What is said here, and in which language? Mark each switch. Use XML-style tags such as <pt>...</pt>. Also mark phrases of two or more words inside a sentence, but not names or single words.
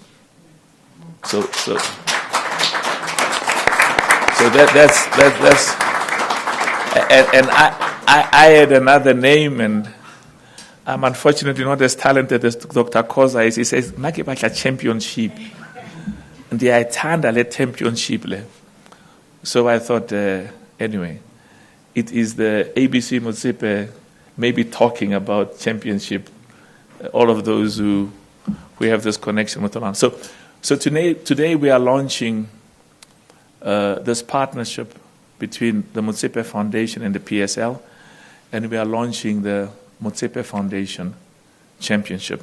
<en>So that's and I had another name, and I'm unfortunately not as talented as Dr. Khoza is. He says,</en> <st>"Make batla</st> <en>championship," and I</en> <st>tanda le championship le.</st> <en>So I thought, anyway, it is the ABC Motsepe maybe talking about championship. All of those who have this connection with Olam. So today we are launching this partnership between the Motsepe Foundation and the PSL, and we are launching the Motsepe Foundation Championship.</en>